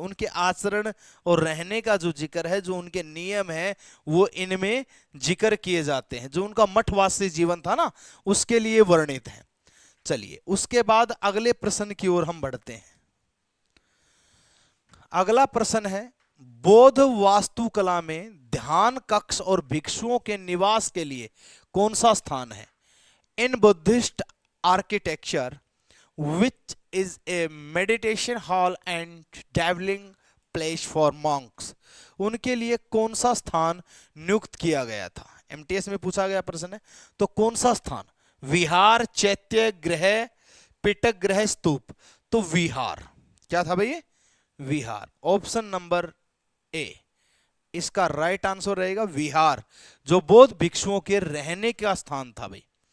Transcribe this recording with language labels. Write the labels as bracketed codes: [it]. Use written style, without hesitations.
[hi] उनके आचरण और रहने का जो जिक्र है, जो उनके नियम है, वो इनमें जिक्र किए जाते हैं। जो उनका मठवासी जीवन था ना, उसके लिए वर्णित है। चलिए उसके बाद अगले प्रश्न की ओर हम बढ़ते हैं। अगला प्रश्न है, बौद्ध वास्तुकला में ध्यान कक्ष और भिक्षुओं के निवास के लिए कौन सा स्थान है? [en] In Buddhist architecture which is a meditation hall and traveling place for monks? [hi] उनके लिए कौन सा स्थान नियुक्त किया गया था? एमटीएस में पूछा गया प्रश्न है। तो कौन सा स्थान? विहार, चैत्य गृह, पिटक गृह, स्तूप। तो विहार। क्या था भाई? विहार। ऑप्शन नंबर ए इसका राइट आंसर रहेगा, विहार, जो बौद्ध भिक्षुओं के रहने का स्थान था भाई।